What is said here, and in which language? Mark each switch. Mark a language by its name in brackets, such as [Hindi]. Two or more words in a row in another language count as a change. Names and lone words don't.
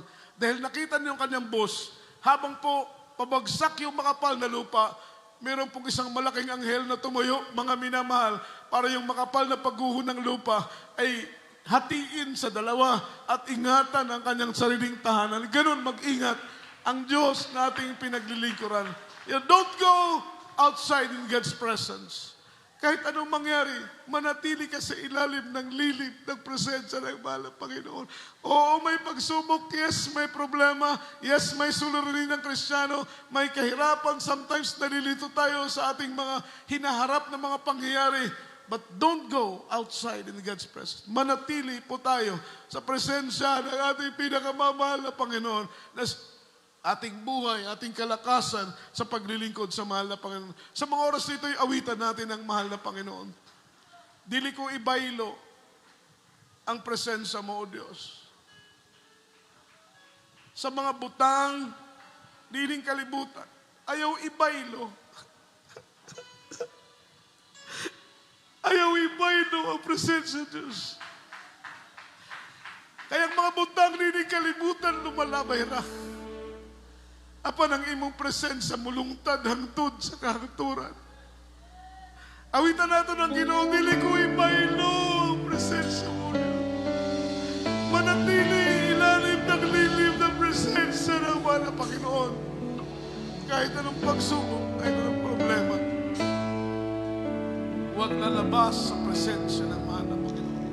[Filipino] Dahil nakita niyo yung kanyang boss, habang po pabagsak yung makapal na lupa, meron pong isang malaking anghel na tumuyo, mga minamahal, para yung makapal na pagguho ng lupa ay hatiin sa dalawa at ingatan ang kanyang sariling tahanan. Ganun mag-ingat ang Diyos na ating pinaglilingkuran. [English] Don't go outside in God's presence. [Filipino] Kahit anong mangyari, manatili ka sa ilalim ng lilid ng presensya ng mahal na Panginoon. Oo, may pagsubok. Yes, may problema. Yes, may suliranin ng Kristiyano. May kahirapan. Sometimes nalilito tayo sa ating mga hinaharap na mga pangyayari. [English] But don't go outside in God's presence. [Filipino] Manatili po tayo sa presensya ng ating pinakamamahal na Panginoon na ating buhay, ating kalakasan sa paglilingkod sa mahal na Panginoon. Sa mga oras nito, awitan natin ang mahal na Panginoon. [Cebuano] Dili ko ibaylo ang presensya mo, O Diyos. Sa mga butang, dining kalibutan, ayaw ibaylo. Ayaw ibaylo ang presensya, Diyos. Kaya ang mga butang, dining kalibutan, lumalabay ra. Apan ang imong presensya mulungtad hangtod sa kahangturan. Awitan nato ng Ginoo, dili ko ibaylo ang presensya mo. [Filipino] Manatili ilalim ng lilim ng presensya ng mahal na Panginoon. Kahit anong pagsubok, kahit anong problema, huwag lalabas sa presensya ng mahal na Panginoon.